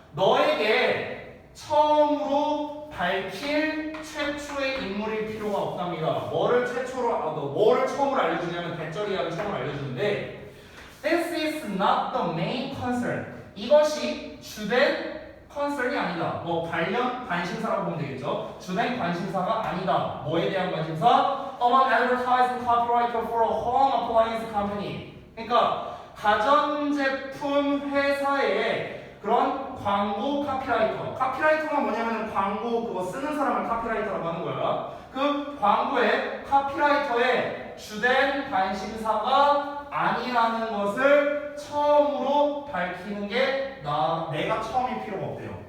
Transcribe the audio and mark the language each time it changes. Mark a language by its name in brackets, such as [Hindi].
[Korean] 너에게 처음으로 밝힐 최초의 인물일 필요가 없답니다. 뭐를 처음으로 알려주냐면 대절이야를 처음으로 알려주는데 [English] this is not the main concern. [Korean] 이것이 주된 컨설이 아니다. 뭐 관심사라고 보면 되겠죠. 주된 관심사가 아니다. 뭐에 대한 관심사? [English] I'm an advertising copywriter for a home appliance company. [Korean] 그러니까 가전제품 회사의 그런 광고 카피라이터. 카피라이터가 뭐냐면 광고 그거 쓰는 사람을 카피라이터라고 하는 거야. 그 광고의 카피라이터의 주된 관심사가 아니라는 것을 처음으로 밝히는 게 내가 처음일 필요가 없대요.